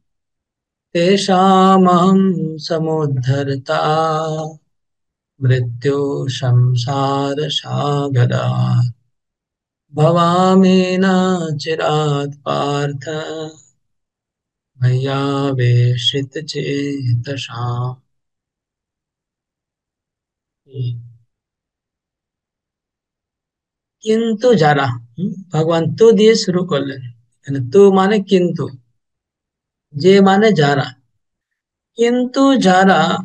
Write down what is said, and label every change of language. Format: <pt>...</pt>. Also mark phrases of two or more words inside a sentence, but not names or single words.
<sa>तेषामहं समुद्धर्ता मृत्यु संसार सागरात् भवामि न चिरात् पार्थ मय्यावेशितचेतसाम्।</sa> <bn>কিন্তু যারা, ভগবান তো দিয়ে শুরু করলেন, এখানে তো মানে কিন্তু, যে মানে যারা, কিন্তু যারা</bn>